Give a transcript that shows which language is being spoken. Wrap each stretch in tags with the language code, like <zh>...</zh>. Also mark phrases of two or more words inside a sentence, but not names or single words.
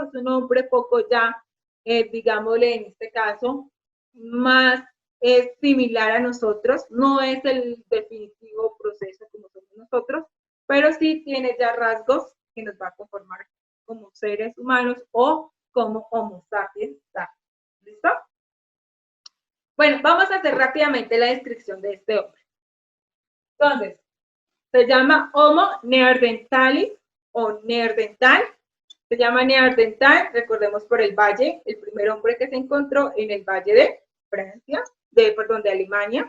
<es>Es un hombre poco ya, digámosle en este caso, más similar a nosotros. No es el definitivo proceso como somos nosotros, pero sí tiene ya rasgos que nos va a conformar como seres humanos o como Homo sapiens sapiens. ¿Listo? Bueno, vamos a hacer rápidamente la descripción de este hombre. Entonces, se llama Homo neanderthalis o neandertal. Se llama neandertal, recordemos por el valle, el primer hombre que se encontró en el valle de Francia, de Alemania.</es>